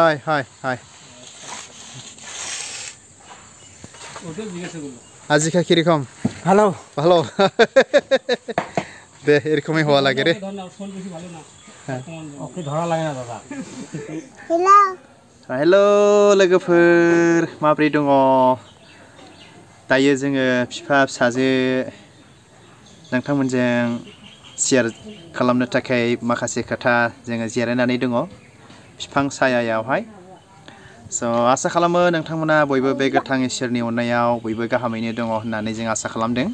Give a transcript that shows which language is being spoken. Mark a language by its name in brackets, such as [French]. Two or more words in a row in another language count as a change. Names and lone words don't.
[Bangla] হয় হয় হয় ওটা জিজ্ঞাসা করলো আজিকা কিরকম ভালো ভালো দে এরকমই হওয়া লাগে রে ধন্যবাদ ফোন বেশি ভালো না ওকে ধরা লাগে না দাদা [Bodo] हेलो लोगोफोर माब्रै दङ दायो जोङो बिफा फिसाजो नोंथांमोनजों शेयार खालामनो थाखाय माखासे खोथा जोङो जिरायनानै दङ बिफां सायायावहाय स' आसा खालामो नोंथांमोना बयबो बे गोथां इसोरनि अननायाव बयबो गाहामैनो दङ होननानै जों आसा खालामदों